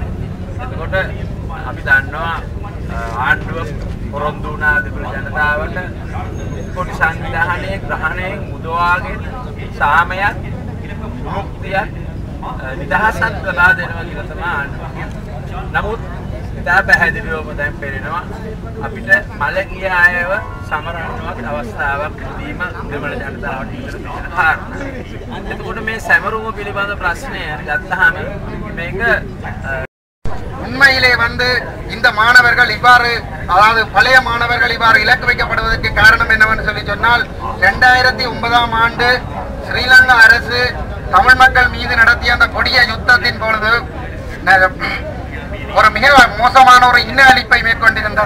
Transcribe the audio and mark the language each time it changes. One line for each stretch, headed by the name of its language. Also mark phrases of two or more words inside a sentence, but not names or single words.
Sinhala: එතකොට අපි දන්නවා ආණ්ඩුව පොරොන්දු වුණා දෙමළ ජනතාවට පොඩි සංවිධානයේ ග්‍රහණයෙන් මුදවාගෙන සාමයක්, මුක්තියක්, නිදහසක් ලබා දෙනවා කියලා තමයි ආණ්ඩුව කියන්නේ. නමුත් ඉතා පැහැදිලිවම දැන් පේනවා අපිට මලගිය අයව සමරන්නවත් අවස්ථාවක් දීම දෙමළ ජනතාවට ඉදිරියට තියෙන කාරණා. එතකොට මේ සැමරුම පිළිබඳ ප්‍රශ්නය ගත්තාම මේක
Tamil: உண்மையிலே இந்த மாணவர்கள் இவ்வாறு, அதாவது பழைய மாணவர்கள் இவ்வாறு இலக்கு வைக்கப்படுவதற்கு காரணம் என்னவென்று சொல்லி சொன்னால் 2009ஆம் ஆண்டு ஸ்ரீலங்கா அரசு தமிழ் மக்கள் மீது நடத்திய அந்த கொடிய யுத்தத்தின் பொழுது ஒரு மிக மோசமான ஒரு இன அழிப்பை மேற்கொண்டிருந்தது.